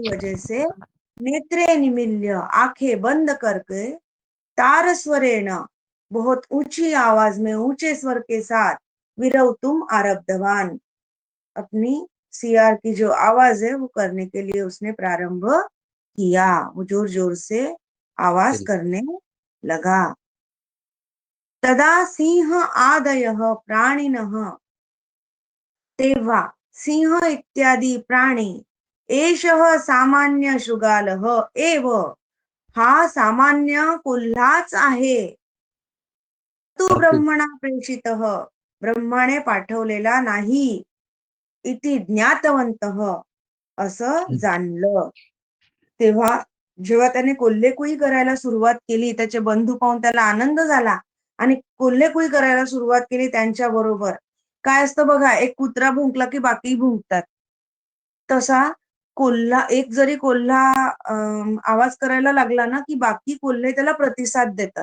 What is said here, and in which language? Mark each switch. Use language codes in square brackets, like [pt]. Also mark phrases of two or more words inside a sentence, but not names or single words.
[hi] वजह से, [sa] नेत्रे निमिल्य, [hi] आंखें बंद करके, तारस्वरेण, बहुत ऊंची आवाज में, ऊंचे स्वर के साथ, [sa] विरवतुम आरब्धवान, [hi] अपनी सियार की जो आवाज है वो करने के लिए उसने प्रारंभ किया, वो जोर जोर से आवाज करने लगा. [sa] तदा सिंह आदयः प्राणिनः, [mr] तेव्हा सिंह इत्यादी प्राणी, [sa] एषः सामान्य शृगालः एव, [mr] हा सामान्य कोल्हाच आहे, [sa] तू ब्रह्मणा प्रेषितः, [mr] ब्रह्माने पाठवलेला नाही, [sa] इति ज्ञातवन्तः, [mr] असं जाणलं. तेव्हा जेव्हा त्याने कोल्हेकुई करायला सुरुवात केली, त्याचे बंधू पाहून त्याला आनंद झाला आणि कोल्हेकुई करायला सुरुवात केली त्यांच्या बरोबर. काय असतं बघा, एक कुत्रा भुंकला की बाकी भुंकतात. तसा एक जरी कोल्हा आवाज करायला लागला ना, की बाकी कोल्हे त्याला प्रतिसाद देतात.